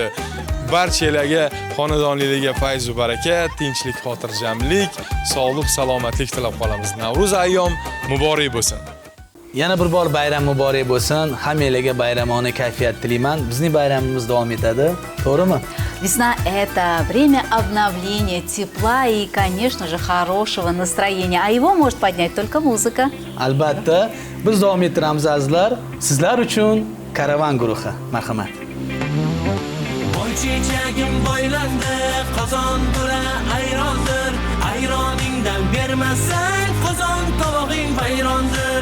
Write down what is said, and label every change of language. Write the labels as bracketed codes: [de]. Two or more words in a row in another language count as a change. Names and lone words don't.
[uz] Barchalarga xonadonliklarga fayz va barakat, tinchlik, xotirjamlik, sog'lik, salomatlik tilab qolamiz. Navro'zi ayyom muborak bo'lsin. Yana bir bor bayram muborak bo'lsin. Hammalarga bayramona kayfiyat tilayman. Bizning bayramimiz davom etadi. To'g'rimi? [ru] Весна – это время обновления, тепла и, конечно же, хорошего настроения. А его может поднять только muzika. [uz] Albatta, biz davom ettiramiz azizlar. Sizlar uchun Karavan guruhi. Marhamat. Boy chechagim boylandi, qozon to'la ayrondir. Ayroningdan bermasang, qozon tovog'ing vayrondir.